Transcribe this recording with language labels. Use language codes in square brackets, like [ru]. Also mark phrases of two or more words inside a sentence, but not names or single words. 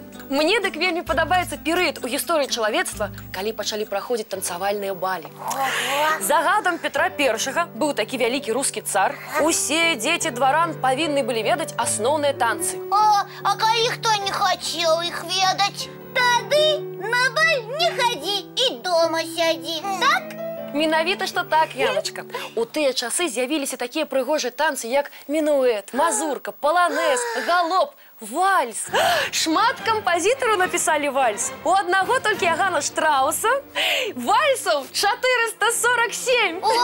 [be] Мне дык вельмі падабаецца перыяд у гісторыі чалавецтва, калі пачалі праходзіць танцавальныя балі. Загадам Петра I быў такі вялікі рускі цар. Усе дзеці дваран павінны былі ведаць асноўныя танцы. А калі хто не хацеў іх ведаць? Тады на баль [ru] не ходи и дома сяди, [be] так? Менавіта, што так, Яночка. У тыя часы з'явіліся такія прыгожыя танцы, як мінуэт, мазурка, паланэз, галоп, вальс. Шмат кампазітараў напісалі вальс. У аднаго толькі Ягана Штрауса вальсаў 447.